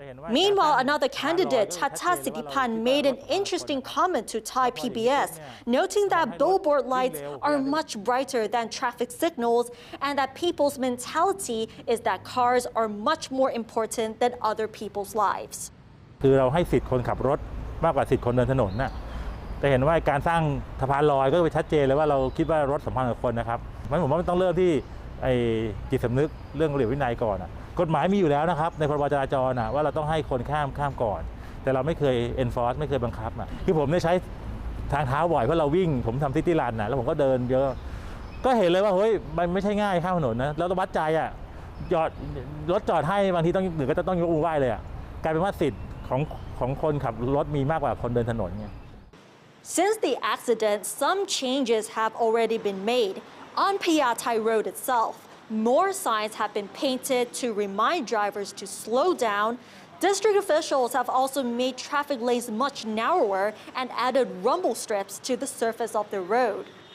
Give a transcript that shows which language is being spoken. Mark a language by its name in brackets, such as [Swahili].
[English] Meanwhile, another candidate, Chacha Sithipan, made an interesting comment to Thai PBS, noting that billboard lights are much brighter than traffic signals and that people's mentality is that cars are much more important than other people's lives. [Thai] คือเราให้สิทธิ์คนขับรถมากกว่าสิทธิ์คนเดินถนนนะแต่เห็นว่าการสร้างสะพานลอยก็ชัดเจนเลยว่าเราคิดว่ารถสำคัญกับคนนะครับงั้นผมว่ามันต้องเริ่มที่ จิตสำนึกเรื่องระเบียบวินัยก่อนกฎหมายมีอยู่แล้วนะครับในพรบจราจรว่าเราต้องให้คนข้ามก่อนแต่เราไม่เคย enforce ไม่เคยบังคับคือผมได้ใช้ทางเท้าบ่อยเพราะเราวิ่งผมทำซิตี้รันแล้วผมก็เดินเยอะก็เห็นเลยว่าเฮ้ยมันไม่ใช่ง่ายข้ามถนนนะเราต้องวัดใจจอดรถจอดให้บางทีต้องหรือก็ต้องยกมือไหว้เลยกลายเป็นว่าสิทธิ์ข ของคนขับรถมีมากกว่าคนเดินถนนไง [English] Since the accident, some changes have already been made. On Phaya Thai Road itself, more signs have been painted to remind drivers to slow down. District officials have also made traffic lanes much narrower and added rumble strips to the surface of the road.